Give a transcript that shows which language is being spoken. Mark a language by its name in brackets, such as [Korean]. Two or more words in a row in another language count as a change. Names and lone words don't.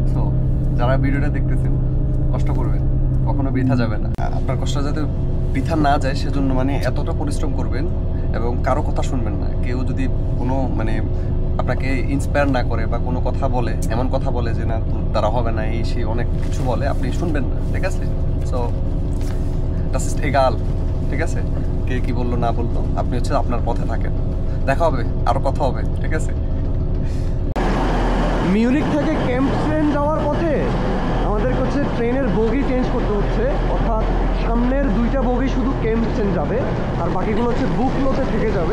[Bangla] সো যারা ভিডিওটা দেখতেছেন, কষ্ট করবেন, কখনো বৃথা যাবে না। আপনার কষ্ট যাতে বৃথা না যায় সেজন্য মানে এতটা পরিশ্রম করবেন এবং কারো কথা শুনবেন না। কেউ যদি কোনো মানে আপনাকে ইন্সপায়ার না করে বা কোনো কথা বলে, এমন কথা বলে যে না তোর দ্বারা হবে না, এই সেই অনেক কিছু বলে, আপনি শুনবেন না, ঠিক আছে? [German] সো das ist egal, [Bangla] ঠিক আছে? কে কি বললো না বললো, আপনি হচ্ছে আপনার পথে থাকেন। দেখা হবে, আরো কথা হবে, ঠিক আছে? মিউনিখ থেকে ক্যাম্প স্ট্যান্ড যাওয়ার পথে আমাদেরকে হচ্ছে ট্রেনের বগি চেঞ্জ করতে হচ্ছে, অর্থাৎ সামনের 2টা বগি শুধু ক্যাম্প স্ট্যান্ড যাবে আর বাকিগুলো হচ্ছে বুকলোতে থেকে যাবে।